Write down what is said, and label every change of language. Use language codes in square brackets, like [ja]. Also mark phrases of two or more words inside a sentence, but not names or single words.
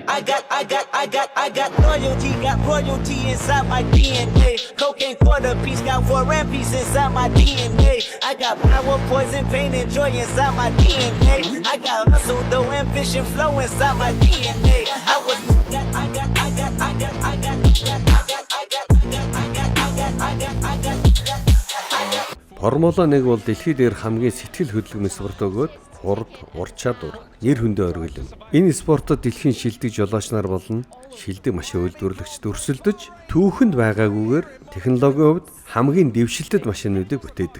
[en] I got loyalty, got royalty inside my DNA. Cocaine for the peace, got war and peace inside my DNA. I got power, poison, pain, and joy inside my DNA. I got hustle, though, ambition, flow inside my DNA. [mn] Формула 1 бол дэлхийд дээр хамгийн сэтгэл хөдлөмж спорт өгөөд хурд, ур чадвар, нэр хүндээ оргилно. Энэ спортод дэлхийн шилдэг жолооч нар болон шилдэг машин үйлдвэрлэгчид өрсөлдөж, түүхэнд байгаагүйгээр технологийн хувьд хамгийн дэвшилтэд машинуудыг бүтээдэг.